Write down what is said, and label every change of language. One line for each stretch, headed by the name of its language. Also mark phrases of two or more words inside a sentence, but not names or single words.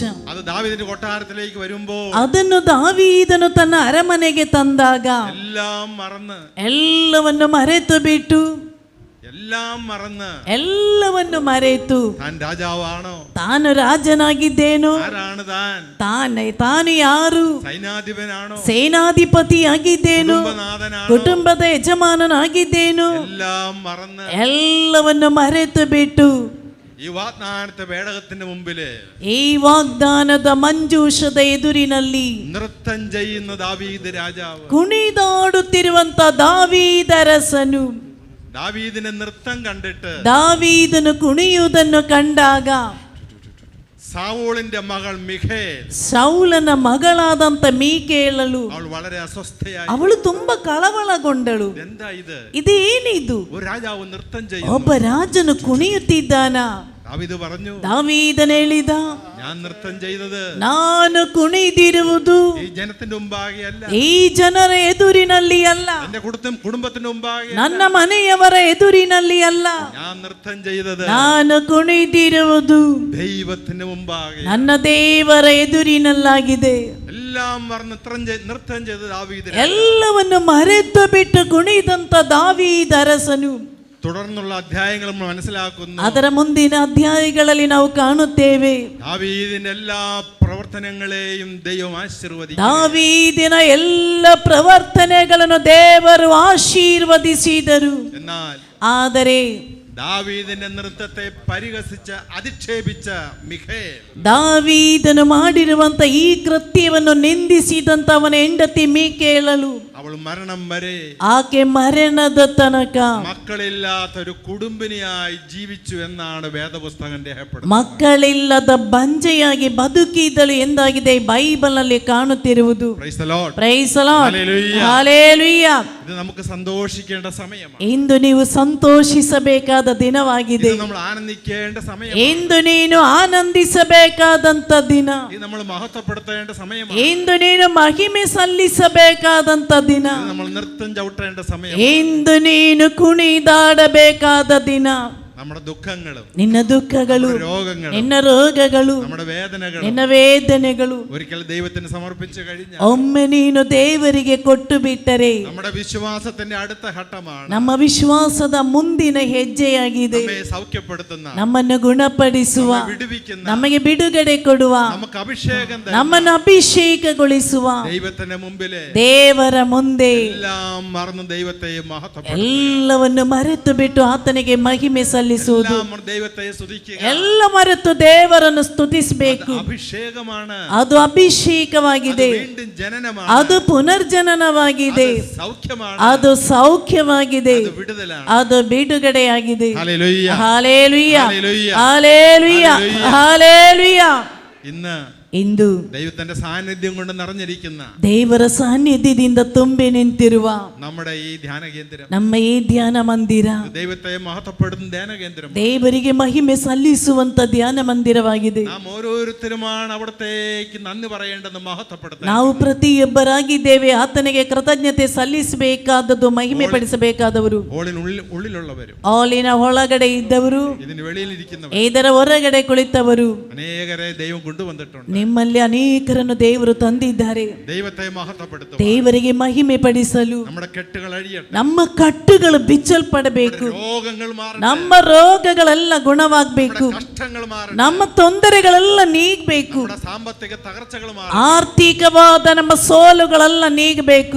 Malayalam: അത് ദാവീദിന്റെ കൊട്ടാരത്തിലേക്ക് വരുമ്പോൾ
Kannada: ಅದನ್ನು ದಾವೀದನು ತನ್ನ ಅರಮನೆಗೆ ತಂದಾಗ ಎಲ್ಲವನ್ನು ಮರೆತು ಬಿಟ್ಟು ಎಲ್ಲವನ್ನು ಮರೆತು ತಾನು ರಾಜನಾಗಿದ್ದೇನೋ, ತಾನು ಯಾರು, ಸೇನಾಧಿಪತಿಯಾಗಿದ್ದೇನೋ, ಕುಟುಂಬದ ಯಜಮಾನನಾಗಿದ್ದೇನೋ, ಎಲ್ಲವನ್ನು ಮರೆತು ಬಿಟ್ಟು ಈ ವಾಗ್ದಾನದ ಮಂಜೂಷದ ಎದುರಿನಲ್ಲಿ
Malayalam: ನೃತ್യം ചെയ്യുന്ന ദാവീദ് രാജാവ്,
Kannada: ಕುಣಿದಾಡುತ್ತಿರುವಂತ ದಾವೀದರಸನು
Malayalam: ദാവീദിനെ നൃത്തം കണ്ടിട്ട്
Kannada: ದಾವೀದನು ಕುಣಿಯುವುದನ್ನು ಕಂಡಾಗ
Malayalam: സാവൂളിന്റെ മകൾ മിഖേൽ,
Kannada: ಸೌಲನ ಮಗಳಾದಂತ ಮೀಕೇಳಲು
Malayalam: വളരെ അസ്വസ്ഥയായി,
Kannada: ಅವಳು ತುಂಬಾ ಕಳವಳಗೊಂಡಳು. ಇದೇನಿದು,
Malayalam: രാജാവ് നൃത്തം ചെയ്യുന്നു,
Kannada: ಒಬ್ಬ ರಾಜನು ಕುಣಿಯುತ್ತಿದ್ದಾನ.
Malayalam: ദാവീദ് പറഞ്ഞു,
Kannada: ದಾವೀದನು ಹೇಳಿದ,
Malayalam: ഞാൻ നൃത്തം ചെയ്തത്
Kannada: ನಾನು ಕುಣಿದಿರುವುದು
Malayalam: ഈ ജനത്തിന്റെ മുമ്പാകെ അല്ല,
Kannada: ಈ ಜನರ ಎದುರಿನಲ್ಲಿ ಅಲ್ಲ,
Malayalam: എന്റെ കുടുംബത്തിന്റെ മുമ്പാകെ,
Kannada: ನನ್ನ ಮನೆಯವರ ಎದುರಿನಲ್ಲಿ ಅಲ್ಲ,
Malayalam: ഞാൻ നൃത്തം ചെയ്തത്
Kannada: ನಾನು ಕುಣಿದಿರುವುದು
Malayalam: ദൈവത്തിന്റെ മുമ്പാകെ,
Kannada: ನನ್ನ ದೇವರ ಎದುರಿನಲ್ಲಾಗಿದೆ.
Malayalam: എല്ലാം നൃത്തം ചെയ്ത ദാവീദ്,
Kannada: ಎಲ್ಲವನ್ನು ಮರೆತು ಬಿಟ್ಟು ಕುಣಿದಂತ ದಾವೀದ ಅರಸನು.
Malayalam: തുടർന്നുള്ള അധ്യായങ്ങൾ നമ്മൾ മനസ്സിലാക്കുന്നു.
Kannada: ಅದರ ಮುಂದಿನ ಅಧ್ಯಾಯಗಳಲ್ಲಿ ನಾವು ಕಾಣುತ್ತೇವೆ,
Malayalam: ദാവീദിന്റെ എല്ലാ പ്രവർത്തനങ്ങളെയും ദൈവം ആശീർവദിച്ചു.
Kannada: ದಾವೀದಿನ ಎಲ್ಲ ಪ್ರವರ್ತನೆಗಳನ್ನು ದೇವರು ಆಶೀರ್ವದಿಸಿದರು. ಆದರೆ
Malayalam: ദാവീദിന്റെ നൃത്തത്തെ പരിഹസിച്ച അധിക്ഷേപിച്ച മിഖേൽ,
Kannada: ದಾವೀದನು ಮಾಡಿರುವಂತ ಈ ಕೃತ್ಯವನ್ನು ನಿಂದಿಸಿದಂತ ಅವನ ಹೆಂಡತಿ ಮೀಕೇಳಲು,
Malayalam: അവൾ മരണം വരെ
Kannada: ಆಕೆ ಮರಣದ ತನಕ
Malayalam: മക്കളില്ലാത്ത ഒരു കുടുംബിനിയായി ജീവിച്ചു എന്നാണ് വേദപുസ്തകം രേഖപ്പെടുത്തുന്നത്.
Kannada: ಮಕ್ಕಳಿಲ್ಲದ ಬಂಜೆಯಾಗಿ ಬದುಕಿದಳು ಎಂದಾಗಿದೆ ಬೈಬಲ್ ನಲ್ಲಿ ಕಾಣುತ್ತಿರುವುದು.
English: Praise the Lord. Praise the Lord. Hallelujah. Hallelujah.
Malayalam: ഇത് നമുക്ക് സന്തോഷിക്കേണ്ട സമയമാണ്.
Kannada: ಇಂದು ನೀವು ಸಂತೋಷಿಸಬೇಕಾದ ದಿನವಾಗಿದೆ.
Malayalam: ഇത് നമ്മൾ ആനന്ദിക്കേണ്ട സമയമാണ്.
Kannada: ಇಂದು ನೀನು ಆನಂದಿಸಬೇಕಾದಂತ ದಿನ.
Malayalam: ഇത് നമ്മൾ മഹത്വപ്പെടുത്തേണ്ട സമയമാണ്.
Kannada: ಇಂದು ನೀನು ಮಹಿಮೆ ಸಲ್ಲಿಸಬೇಕಾದಂತ ದಿನ.
Malayalam: നമ്മൾ നൃത്തം ചവിട്ടേണ്ട സമയം.
Kannada: ಇಂದು ನೀನು ಕುಣಿದಾಡಬೇಕಾದ ದಿನ.
Malayalam: നമ്മുടെ ദുഃഖങ്ങളും
Kannada: ನಿನ್ನ ದುಃಖಗಳು,
Malayalam: രോഗങ്ങളും
Kannada: ನಿನ್ನ ರೋಗಗಳು,
Malayalam: നമ്മുടെ വേദനകളും
Kannada: ನಿನ್ನ ವೇದನೆಗಳು
Malayalam: ഒരിക്കൽ ദൈവത്തിന് സമർപ്പിച്ചു കഴിഞ്ഞാൽ,
Kannada: ಒಮ್ಮೆ ನೀನು ದೇವರಿಗೆ ಕೊಟ್ಟು ಬಿಟ್ಟರೆ
Malayalam: നമ്മുടെ വിശ്വാസത്തിന്റെ അടുത്ത ഘട്ടമാണ്
Kannada: ನಮ್ಮ ವಿಶ್ವಾಸದ ಮುಂದಿನ ಹೆಜ್ಜೆಯಾಗಿದೆ.
Malayalam: നമ്മെ സൗഖ്യപ്പെടുത്തുന്ന,
Kannada: ನಮ್ಮನ್ನು ಗುಣಪಡಿಸುವ,
Malayalam: വിടുവിക്കുന്ന,
Kannada: ನಮಗೆ ಬಿಡುಗಡೆ ಕೊಡುವ,
Malayalam: നമുക്ക് അഭിഷേകം തരുന്ന,
Kannada: ನಮ್ಮನ್ನು ಅಭಿಷೇಕಗೊಳಿಸುವ
Malayalam: ദൈവത്തിന്റെ മുമ്പിലെ
Kannada: ದೇವರ ಮುಂದೆ
Malayalam: എല്ലാം മറന്ന് ദൈവത്തെ മഹത്വപ്പെടുത്തുക,
Kannada: ಎಲ್ಲವನ್ನು ಮರೆತು ಬಿಟ್ಟು ಆತನಿಗೆ ಮಹಿಮೆ ಸಲ್ಲಿಸುವುದು,
Malayalam: എല്ലാം ദൈവത്തെ സ്തുതിക്കുക.
Kannada: ಎಲ್ಲ ಮರೆತು ದೇವರನ್ನು ಸ್ತುತಿಸಬೇಕು.
Malayalam: അഭിഷേകമാണ്,
Kannada: ಅದು ಅಭಿಷೇಕವಾಗಿದೆ,
Malayalam: വീണ്ടും ജനനമാണ്,
Kannada: ಅದು ಪುನರ್ಜನನವಾಗಿದೆ,
Malayalam: സൗഖ്യമാണ്,
Kannada: ಅದು ಸೌಖ್ಯವಾಗಿದೆ,
Malayalam: അത് വിടുതലാണ്.
Kannada: ಅದು ಬಿಡುಗಡೆಯಾಗಿದೆ.
Malayalam: ഹല്ലേലൂയ,
Kannada: ಹಾಲೇಲುಯ್ಯ,
Malayalam: ഹല്ലേലൂയ,
Kannada: ಹಾಲೇಲುಯ್ಯ, ಹಾಲೇಲುಯ್ಯ.
Malayalam: ഇന്ന്
Kannada: ಇಂದು
Malayalam: ദൈവത്തിന്റെ സാന്നിധ്യം കൊണ്ട് നിറഞ്ഞിരിക്കുന്ന
Kannada: ದೇವರ ಸಾನ್ನಿಧ್ಯದಿಂದ ತುಂಬಿ ನಿಂತಿರುವ
Malayalam: നമ്മുടെ ഈ ധ്യാന കേന്ദ്രം,
Kannada: ನಮ್ಮ ಈ ಧ್ಯಾನ ಮಂದಿರ
Malayalam: ദൈവത്തെ മഹത്വപ്പെടുന്ന ധ്യാന കേന്ദ്രം,
Kannada: ದೇವರಿಗೆ ಮಹಿಮೆ ಸಲ್ಲಿಸುವಂತ ಧ್ಯಾನ ಮಂದಿರವಾಗಿದೆ.
Malayalam: നാം ഓരോരുത്തരുമാണ് അവിടത്തേക്ക് നന്ദി പറയേണ്ടത്, മഹത്വപ്പെടുത്താൻ.
Kannada: ನಾವು ಪ್ರತಿಯೊಬ್ಬರಾಗಿದ್ದೇವೆ ಆತನಿಗೆ ಕೃತಜ್ಞತೆ ಸಲ್ಲಿಸಬೇಕಾದದ್ದು, ಮಹಿಮೆ ಪಡಿಸಬೇಕಾದವರು,
Malayalam: ഉള്ളിലുള്ളവരും
Kannada: ಹಾಲಿನ ಒಳಗಡೆ ಇದ್ದವರು,
Malayalam: ഇതിന് വെളിയിലിരിക്കുന്നവരും,
Kannada: ಇದರ ಹೊರಗಡೆ ಕುಳಿತವರು,
Malayalam: അനേകരെ ദൈവം കൊണ്ടുവന്നിട്ടുണ്ട്.
Kannada: ನಿಮ್ಮಲ್ಲಿ ಅನೇಕರನ್ನು ದೇವರು ತಂದಿದ್ದಾರೆ.
Malayalam: ദൈവത്തെ മഹത്വപ്പെടുത്തുക,
Kannada: ದೇವರಿಗೆ ಮಹಿಮೆ ಪಡಿಸಲು
Malayalam: നമ്മുടെ കെട്ടുകൾ അഴിയട്ടെ,
Kannada: ನಮ್ಮ ಕಟ್ಟುಗಳು ಬಿಚ್ಚಲ್ಪಡಬೇಕು,
Malayalam: രോഗങ്ങൾ മാറട്ടെ,
Kannada: ನಮ್ಮ ರೋಗಗಳೆಲ್ಲ ಗುಣವಾಗಬೇಕು,
Malayalam: കഷ്ടങ്ങൾ മാറട്ടെ,
Kannada: ನಮ್ಮ ತೊಂದರೆಗಳೆಲ್ಲ ನೀಗಬೇಕು,
Malayalam: നമ്മുടെ സാമ്പത്തിക തകർച്ചകൾ മാറട്ടെ,
Kannada: ಆರ್ಥಿಕವಾದ ನಮ್ಮ ಸೋಲುಗಳೆಲ್ಲ ನೀಗಬೇಕು,